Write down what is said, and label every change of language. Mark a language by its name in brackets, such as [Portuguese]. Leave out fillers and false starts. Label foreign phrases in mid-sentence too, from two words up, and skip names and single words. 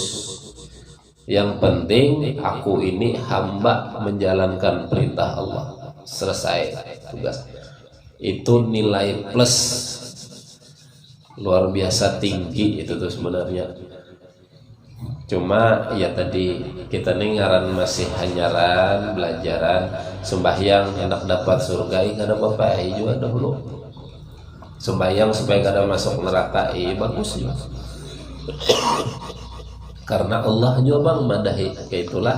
[Indonesian] Yang penting aku ini hamba menjalankan perintah Allah, selesai tugas. Itu nilai plus luar biasa tinggi itu tuh sebenarnya. [Banjar] Cuma ya tadi kita nih ngaran masih hanyaran belajaran sembahyang hendak dapat surga nggak ada apa-apa juga dahulu. Sembahyang supaya kada masuk neraka bagus juga. Karena Allah juga bang madahi kayak itulah.